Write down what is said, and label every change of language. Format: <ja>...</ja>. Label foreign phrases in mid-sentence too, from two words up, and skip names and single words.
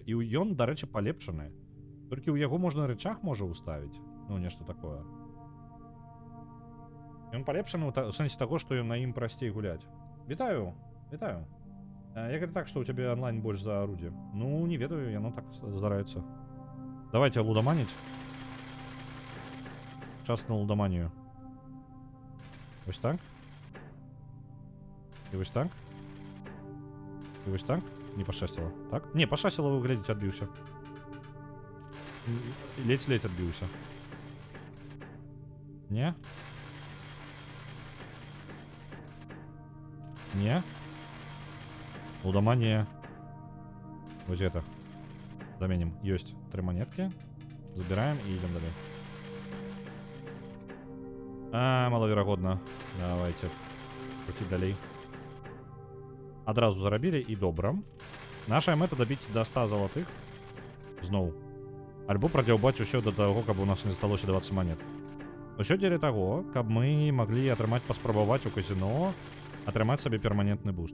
<be>І ён, дарэчы, палепшаны. Толькі ў яго можна рычаг можа ўставіць. Ну, нешта такое. Ён палепшаны ў сэнсе таго, што на ім прасцей гуляць. Вітаю, вітаю. Як гэта так, што ў цябе онлайн больш за арудзе? Ну, не ведаю, яно так здараецца. Давайте лудаманіць. Час на лудаманію.</be> <uk>Ось так. І ось так. І ось так.</uk> <be>Не пашчасціла. Так? Не, пашчасціла, вы глядзіце, адбіўся. Ледзь-ледзь адбіўся. Не? Не?</be> <ru>Лудомания. Вот это. Заменим. Есть 3 монетки. Забираем и идем далее.</ru> <be>Маловерагодно. Давайте. Пойти далей. Адразу зарабілі і добра. Наша мэта дабіць до 100 залатых. Зноў. Альбо прадзяўбаць усё да таго, каб у нас не засталося 20 монет. Усё дзеля таго, каб мы маглі атрымаць, паспрабаваць у казино, атрымаць сабе перманентны буст.</be>